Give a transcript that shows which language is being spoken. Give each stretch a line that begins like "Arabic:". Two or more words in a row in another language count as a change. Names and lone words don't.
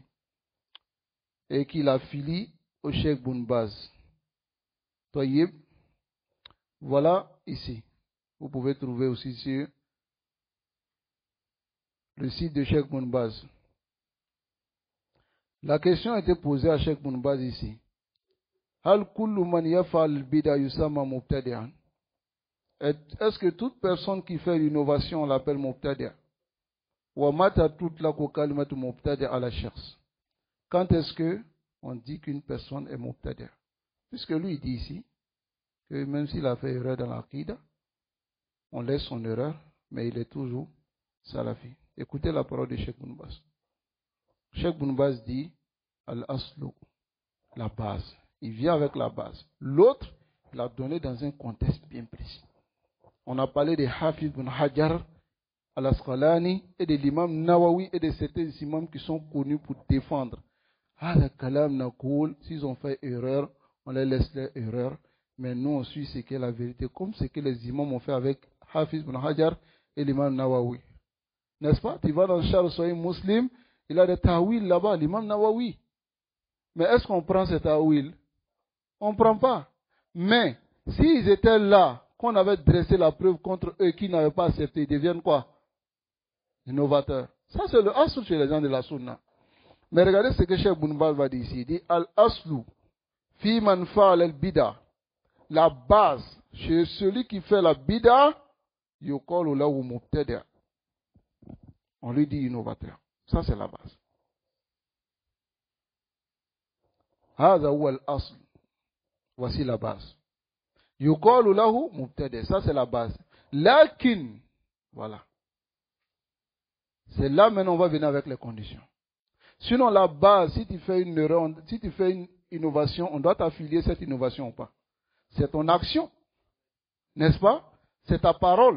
French: Et qu'il affilie au Cheikh Ibn Baz. Toyib. Voilà ici. Vous pouvez trouver aussi sur le site de Cheikh Ibn Baz. La question a été posée à Cheikh Ibn Baz ici.
Arabic: هل كل من يفعل بدعة يسمى مبتدعا?
French: Est-ce que toute personne qui fait l'innovation on l'appelle mubtadi'?
Arabic: ومتى تطلق كلمة مبتدع على شخص?
French: Quand est-ce que on dit qu'une personne est mubtadi'? Puisque lui il dit ici que même s'il a fait erreur dans l'aqida, on laisse son erreur, mais il est toujours salafi. Écoutez la parole de Cheikh Ibn Baz. Cheikh Ibn Baz dit al-aslu, la base. Il vient avec la base. L'autre, il l'a donné dans un contexte bien précis. On a parlé de Hafiz ibn Hajar al-Asqalani et de l'imam Nawawi et de certains imams qui sont connus pour défendre. S'ils ont fait erreur, on les laisse leur erreur. Mais nous, on suit ce qu'est la vérité, comme ce que les imams ont fait avec Hafiz ibn Hajar et l'imam Nawawi. N'est-ce pas? Tu vas dans Charles Sahih Muslim, il a des ta'wil là-bas, l'imam Nawawi. Mais est-ce qu'on prend ces ta'wil? On ne prend pas. Mais, s'ils étaient là, qu'on avait dressé la preuve contre eux qui n'avaient pas accepté, ils deviennent quoi? Innovateurs. Ça, c'est le aslu chez les gens de la sunna. Mais regardez ce que Cheikh Ibn Baz va dire ici. Il dit,
Arabic: الأصل، فيمن فعل البدعة.
French: La base, chez celui qui fait la bida,
Arabic: يقال له مبتدع'.
French: On lui dit innovateur. Ça, c'est la base.
Arabic: هذا هو الأصل.
French: Voici la base.
Arabic: يقال له مبتدع'.
French: Ça, c'est la base. Lakin, voilà. C'est là maintenant on va venir avec les conditions. Sinon, la base, si tu fais une erreur, si tu fais une innovation, on doit t'affilier cette innovation ou pas. C'est ton action. N'est-ce pas? C'est ta parole.